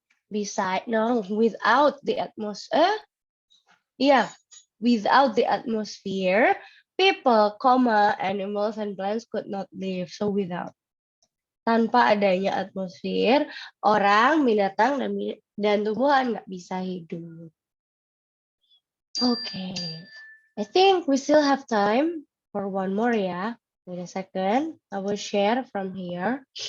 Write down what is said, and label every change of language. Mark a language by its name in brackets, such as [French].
[English] Beside, no, without the atmosphere. Yeah, without the atmosphere, people, animals and plants could not live. So without. [Indonesian] Tanpa adanya atmosfer, orang, binatang, dan tumbuhan nggak bisa hidup. [English] Okay, I think we still have time for one more ya. Wait a second, I will share from here.